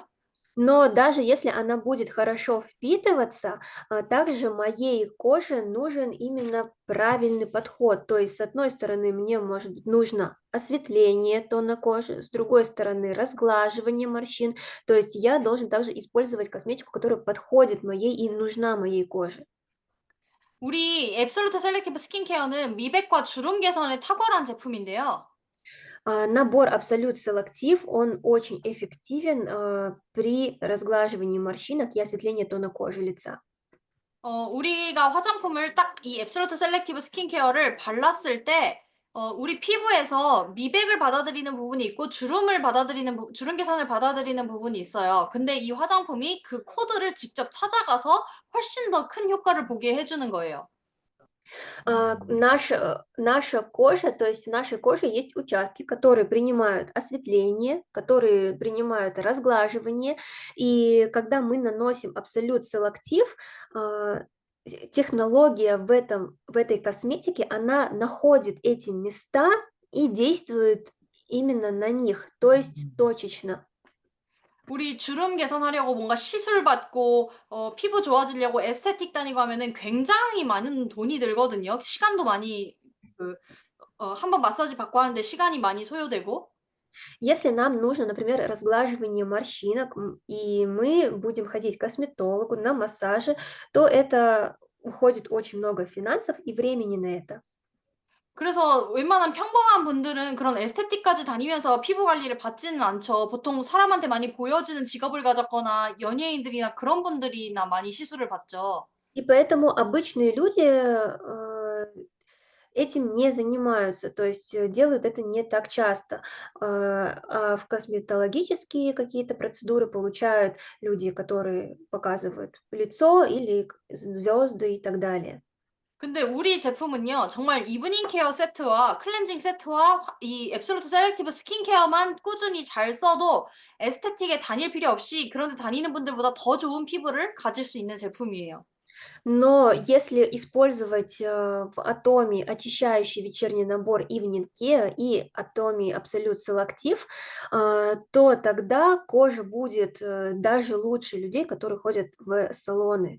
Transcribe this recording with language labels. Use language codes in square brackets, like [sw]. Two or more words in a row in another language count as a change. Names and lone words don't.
[ru] Но даже если она будет хорошо впитываться, также моей коже нужен именно правильный подход. То есть, с одной стороны, мне, может быть, нужно осветление тона кожи, с другой стороны, разглаживание морщин. То есть я должен также использовать косметику, которая подходит моей и нужна моей коже. [ko] 우리 앱솔루트 셀렉티브 스킨케어는 미백과 주름 개선에 탁월한 제품인데요. [ru] Набор Absolute Selective, он очень эффективен при разглаживании морщинок и осветлении тона кожи лица. [ko] 우리가 화장품을 딱 이 앱솔루트 셀렉티브 스킨케어를 발랐을 때 우리 피부에서 미백을 받아들이는 부분이 있고 주름 개선을 받아들이는 부분이 있어요. 근데 이 화장품이 그 코드를 직접 찾아가서 훨씬 더 큰 효과를 보게 해 주는 거예요. [ru] Наша кожа, то есть в нашей коже есть участки, которые принимают осветление, которые принимают разглаживание. И когда мы наносим Absolute Selective, технология в этой косметике, она находит эти места и действует именно на них, то есть точечно. [ko] 우리 주름 개선하려고 뭔가 시술 받고 피부 좋아지려고 에스테틱 다니고 하면은 굉장히 많은 돈이 들거든요. 시간도 많이 그 한 번 마사지 받고 하는데 시간이 많이 소요되고. [ru] Если нам нужно, например, разглаживание морщинок, и мы будем ходить к косметологу на массажи, то это уходит очень много финансов и времени на это. [ko] 그래서 웬만한 평범한 분들은 그런 에스테틱까지 다니면서 피부 관리를 받지는 않죠. 보통 사람한테 많이 보여지는 직업을 가졌거나 연예인들이나 그런 분들이나 많이 시술을 받죠. [ru] И поэтому обычные люди этим не занимаются, то есть делают это не так часто. А в косметологические какие-то процедуры получают люди, которые показывают лицо или звезды и так далее. [ko] 근데 우리 제품은요. 정말 이브닝 케어 세트와 클렌징 세트와 이 앱솔루트 셀렉티브 스킨케어만 꾸준히 잘 써도 에스테틱에 다닐 필요 없이 그런 데 다니는 분들보다 더 좋은 피부를 가질 수 있는 제품이에요. [ru] Но если использовать в Atomy очищающий вечерний набор Evening Care и Atomy Absolute Selective, то тогда кожа будет даже лучше людей, которые ходят в салоны.